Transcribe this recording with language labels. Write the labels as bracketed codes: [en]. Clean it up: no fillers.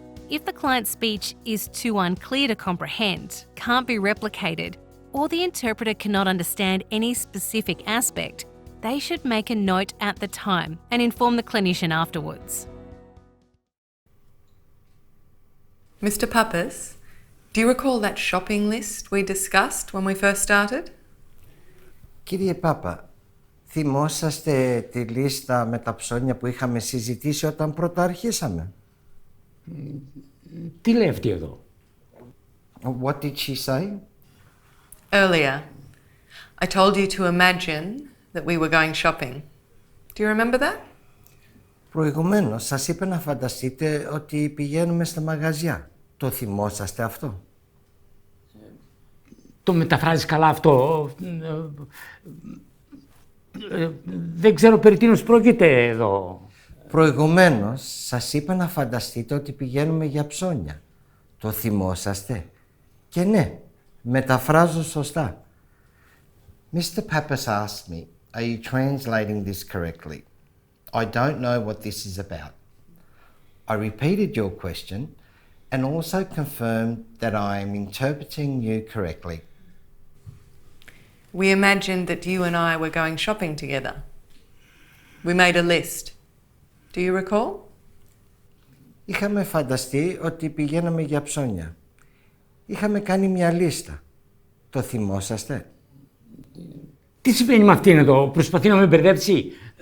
[en] If the client's speech is too unclear to comprehend, can't be replicated, or the interpreter cannot understand any specific aspect, they should make a note at the time and inform the clinician afterwards. Mr. Pappas, do you recall that shopping list we discussed when we first started? [el] Κύριε Πάπα, θυμόσαστε τη λίστα με τα ψώνια που είχαμε συζητήσει όταν πρώτα αρχίσαμε? Τι λέει αυτή εδώ? [en] What did she say? Earlier, I told you to imagine that we were going shopping. Do you remember that? [el] Προηγουμένως σας είπε να φανταστείτε ότι πηγαίνουμε στα μαγαζιά. Το θυμόσαστε αυτό? Το μεταφράζεις καλά αυτό? Δεν ξέρω περί τίνος πρόκειται εδώ. Προηγουμένως σας είπε να φανταστείτε ότι πηγαίνουμε για ψώνια. Το θυμόσαστε? Και ναι, μεταφράζω σωστά. [en] Mr. Pappas asked me, are you translating this correctly? I don't know what this is about. I repeated your question and also confirmed that I am interpreting you correctly. We imagined that you and I were going shopping together. We made a list. Do you recall? [el] Είχαμε φανταστεί ότι πηγαίναμε για ψώνια. Είχαμε κάνει μια λίστα. Το θυμόσαστε? Τι συμβαίνει με αυτήν εδώ? Προσπαθεί να με μπερδέψει.